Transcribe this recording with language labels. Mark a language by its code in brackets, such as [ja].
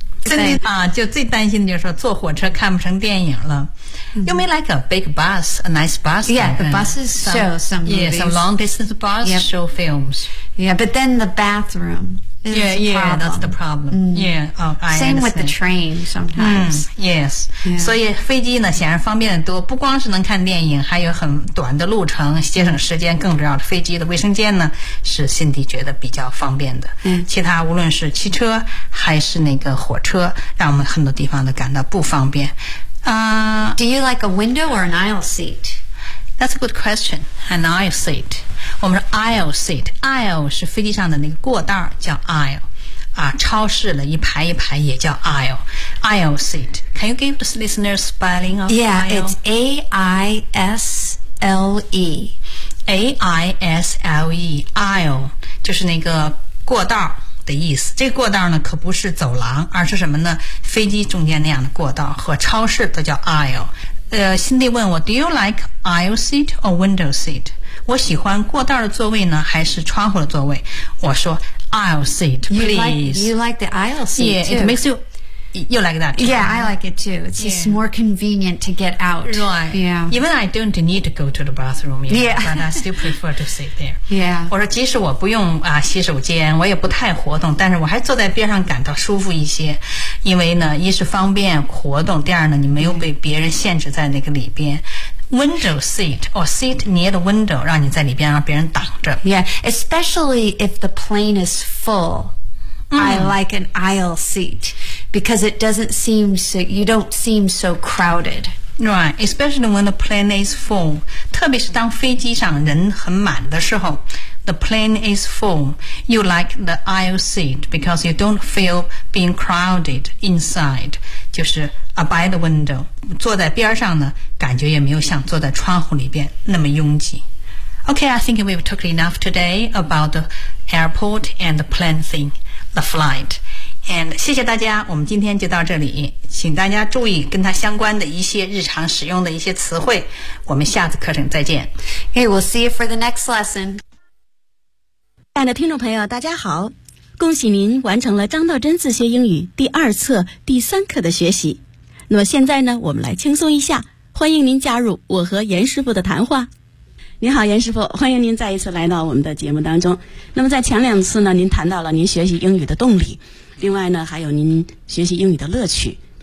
[zh] 真的啊，就最担心的就是说坐火车看不成电影了。 [en] You may like a big bus, a nice bus. Yeah, the buses show some movies. Yeah, some long distance bus show films. Yeah, but then the bathroom is a problem. Yeah, that's the problem. Same with the train sometimes. Yes. [zh] 所以飞机呢显然方便得多，不光是能看电影，还有很短的路程，节省时间。更主要的，飞机的卫生间呢是辛迪觉得比较方便的。其他无论是汽车还是那个火车，让我们很多地方都感到不方便。 [en] Do you like a window or an aisle seat? That's a good question. An aisle seat. [zh] 我们说 [en] aisle seat. [zh] Aisle 是飞机上的那个过道，叫 aisle. 啊，超市了一排一排也叫 aisle. Aisle seat. [en] Can you give the listeners spelling of yeah, aisle? Yeah, it's A-I-S-L-E. [zh] A-I-S-L-E. Aisle 就是那个过道的意思。这个过道呢可不是走廊，而是什么呢？飞机中间那样的过道，和超市都叫 aisle。 [en] Cindy [zh] 问我 [en] Do you like aisle seat or window seat? [zh] 我喜欢过道的座位呢还是窗户的座位？我说 [en] aisle seat please. You like the aisle seat too. Yeah, it makes you like that too. Yeah, I like it too. It's just more convenient to get out. Right. Yeah. Even I don't need to go to the bathroom yet, but I still prefer to sit there. Yeah. [zh] 我说即使我不用啊洗手间，我也不太活动，但是我还坐在边上感到舒服一些，因为呢，一是方便活动，第二呢，你没有被别人限制在那个里边。 [en] Window seat or seat near the window, [zh] 让你在里边让别人挡着。 [en] Yeah, especially if the plane is full. I like an aisle seat. Because it doesn't seem so, you don't seem so crowded. Right, especially when the plane is full. [zh] 特别是当飞机上人很满的时候 [en] the plane is full. You like the aisle seat because you don't feel being crowded inside. [zh] 就是 [en] by the window. [zh] 坐在边上呢，感觉也没有像坐在窗户里边那么拥挤。 [en] Okay, I think we've talked enough today about the airport and the plane thing, the flight. [zh] And 谢谢大家，我们今天就到这里，请大家注意跟它相关的一些日常使用的一些词汇，我们下次课程再见。 [en] Hey, we'll see you for the next lesson. [zh] 亲爱的听众朋友大家好，恭喜您完成了张道真自学英语第二册第三课的学习。那么现在呢，我们来轻松一下，欢迎您加入我和严师傅的谈话。您好严师傅，欢迎您再一次来到我们的节目当中。那么在前两次呢，您谈到了您学习英语的动力，另外呢还有您学习英语的乐趣。